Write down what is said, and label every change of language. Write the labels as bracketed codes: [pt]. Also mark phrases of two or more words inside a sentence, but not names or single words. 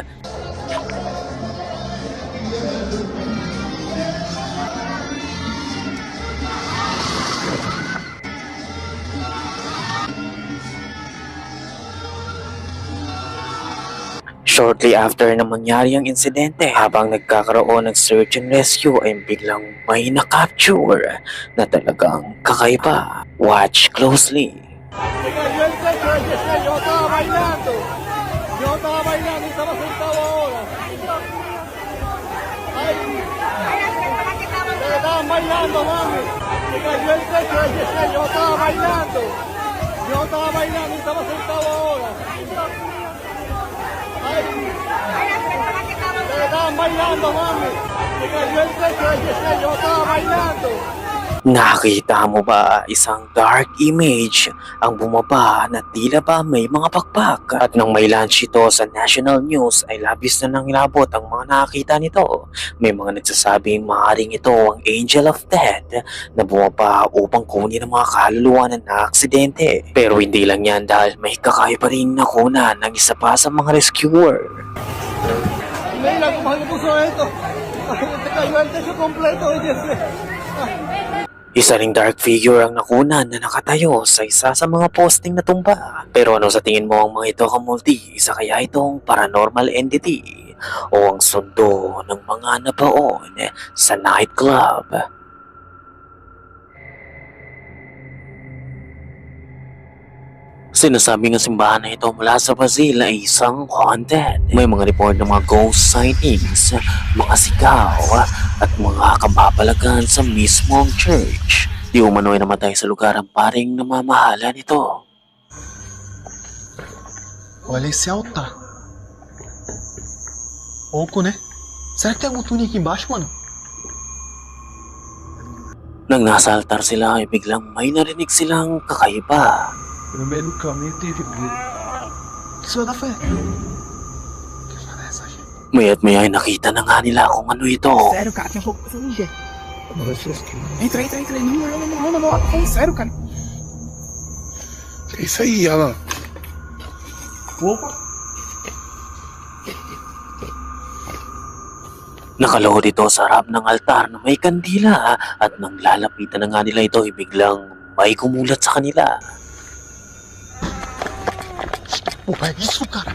[en] Shortly after [tl] na mangyari ang insidente, habang nagkakaroon ng [en] search and rescue [tl] ay biglang may nakapture na talagang kakaiba. [en] Watch closely. [es] Yo estaba bailando y estaba sentado ahora. Ay, estaban bailando, mami. Se cayó el techo del yesel, yo estaba bailando y estaba sentado ahora. Ay, estaban bailando, mami. Se cayó el techo del yesel, yo estaba bailando. [tl] Nakita mo ba isang [en] dark image [tl] ang bumaba na tila ba may mga pakpak? At nang may launch ito sa national news ay labis na nang inabot ang mga nakakita nito. May mga nagsasabing maaaring ito ang Angel of Death na bumaba upang kunin ang mga kaluluwa na naaksidente. Pero hindi lang yan dahil may kakaiba rin nakunan ng isa pa sa mga rescuer. [es] Mira cómo se puso esto. Se cayó el techo completo del yesel. [tl] Isa ring [en] dark figure [tl] ang nakunan na nakatayo sa isa sa mga posting na tumba. Pero ano sa tingin mo ang mga ito, Kamulti? Isa kaya itong [en] paranormal entity [tl] o ang sundo ng mga nabaon sa nightclub? Sinasabi ng simbahan na ito mula sa Brazil ay isang haunted. May mga report ng mga [en] ghost sightings, [tl] mga sigaw, at mga kababalagan sa mismong church. Di umano'y namatay sa lugar ang paring namamahala nito. [pt] Olha esse altar. Oco, né? Será que tem algum túnel aqui embaixo, mano? [tl] Nang nasa altar sila ay biglang may narinig silang kakaiba. [pt] No meio do caminho teve brilho. Que isso vai dar fé? Que fala essa gente? [tl] Maya't maya ay nakita na nga nila kung ano ito. [pt] Sério, cara, tem um pouco de ninja. Entra. Não. É sério, cara. É isso aí, Alan. Opa. [tl] Nakalohod ito sa harap ng altar na may kandila at nang lalapitan na nga nila ito ay biglang may kumulat sa kanila. [pt] Porra, é isso, cara?